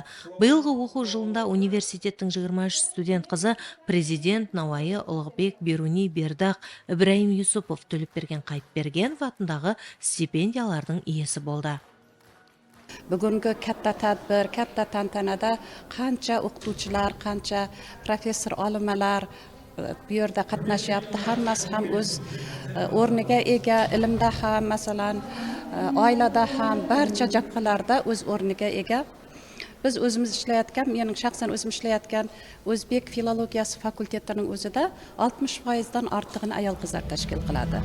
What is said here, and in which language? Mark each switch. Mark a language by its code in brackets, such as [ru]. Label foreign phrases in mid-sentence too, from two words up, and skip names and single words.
[kk] Биылғы оқу жылында университеттің 23 студент қызы президент Науайы Ұлықбек Беруни Бердіғ Ибраим Юсупов Төлепберген Қайыпбергенов атындағы стипендиялардың иесі болды. Бүгінгі кәтті тәдбір, кәтті тантанада қанша оқытушылар, қанша профессор олималар [uz] bu yerda qatnashyapti. Hammasi ham o'z o'rniga ega, ilmda ham, masalan, oilada ham barcha jabhalarda o'z o'rniga ega. Biz o'zimiz ishlayotgan, mening shaxsan o'zim ishlayotgan O'zbek filologiyasi fakultetining o'zida 60% dan ortig'ini ayol qizlar tashkil qiladi.